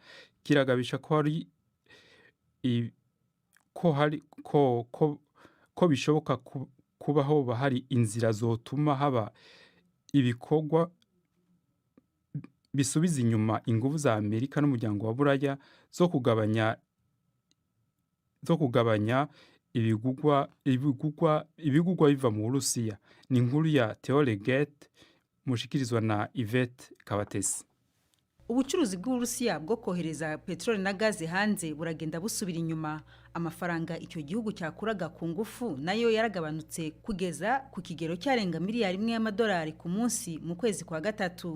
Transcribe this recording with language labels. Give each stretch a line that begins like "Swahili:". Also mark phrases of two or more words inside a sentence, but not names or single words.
Rundi: kiragabisha ko ko bishoboka kubaho bahari inzira zotuma haba ibikorwa bisubiza inyuma ingufu za Amerika n'umuryango wa Buraya zo kugabanya ibigugwa biva mu Burusiya. Ni inkuru ya Theolegate mushikirizwa na Yvette Kabatesi. Ubucuruzi bw'Uburusiya bwo kohereza petroli na gaze hanze buragenda busubira inyuma. Amafaranga icyo gihugu cyakuraga ku ngufu nayo yaragabanutse kugeza ku kigero cyarenga miliyari imwe y'amadolari ku munsi mu kwezi kwa gatatu.